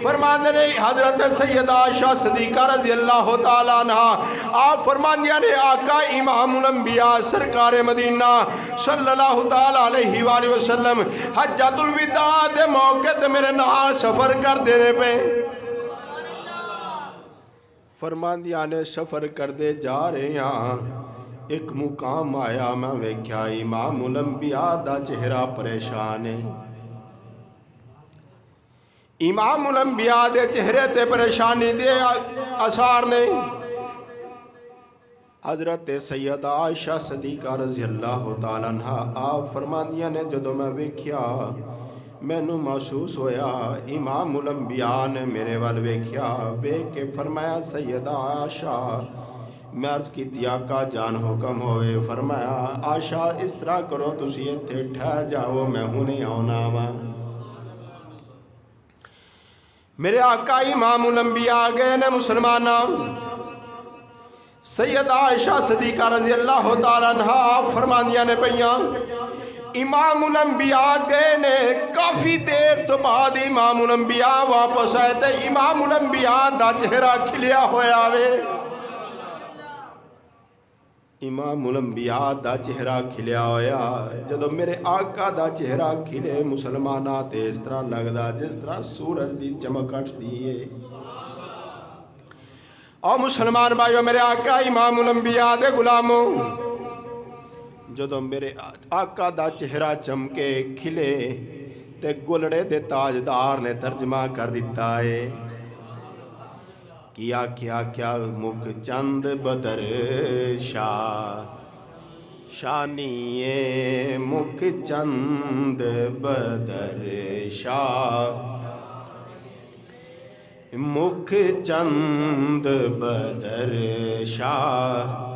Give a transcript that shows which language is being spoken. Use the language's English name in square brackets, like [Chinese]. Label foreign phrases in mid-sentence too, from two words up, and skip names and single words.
[Punjabi] فرمان دیا نے حضرت سیدہ عائشہ صدیقہ [Arabic] رضی اللہ تعالیٰ عنہ [Punjabi] آپ فرمان دیا نے آقا امام الانبیاء سرکار مدینہ [Arabic] صلی اللہ تعالیٰ علیہ وآلہ وسلم [Punjabi] حجۃ الوداع دے موقع دے میرے نال سفر کر دینے پہ فرمان دیا نے سفر کر دے جا رہے ہیں، ایک مقام آیا میں ویکھیا امام الانبیاء دا چہرہ پریشان ہے۔ امام الانبیاء دے چہرے تے پریشانی دے اثار نے۔ حضرت سیدہ عائشہ صدیقہ [Arabic] رضی اللہ تعالیٰ عنہ [Punjabi] آپ فرماندیاں نے جدو میں ویکھیا مینوں محسوس ہویا امام الانبیاء نے میرے وال ویکھیا، ویکھ کے فرمایا سیدہ عائشہ، میں عرض کی آقا جان حکم ہوئے۔ فرمایا عائشہ اس طرح کرو تسی ایتھے ٹھہر جاؤ، میں ہنے آنا وا۔ میرے آقا امام الانبیاء گئے نے مسلمانہ سیدہ عائشہ صدیقہ [Arabic] رضی اللہ تعالیٰ عنہ [Punjabi] آپ فرماندیاں نے پئیاں امام الانبیاء گئے نے کافی دیر تو بعد امام الانبیاء واپس آئے تھے۔ امام الانبیاء دا چہرہ کھلیا ہویا وے، امام الانبیاء دا چہرہ کھلیا ہویا۔ جدو میرے آقا دا چہرہ کھلے مسلمانہ تے اس طرح لگدا جس طرح سورج دی چمک اٹھ دیئے۔ اور مسلمان بھائیو میرے آقا امام الانبیاء دے غلاموں، جدو میرے آقا دا چہرہ چمکے کھلے تے گلڑے دے تاجدار نے ترجمہ کر دیتا ہے، کیا کیا کیا مکھ چند بدر شاہ، شانی مکھ چند بدر شاہ، مکھ چند بدر شاہ،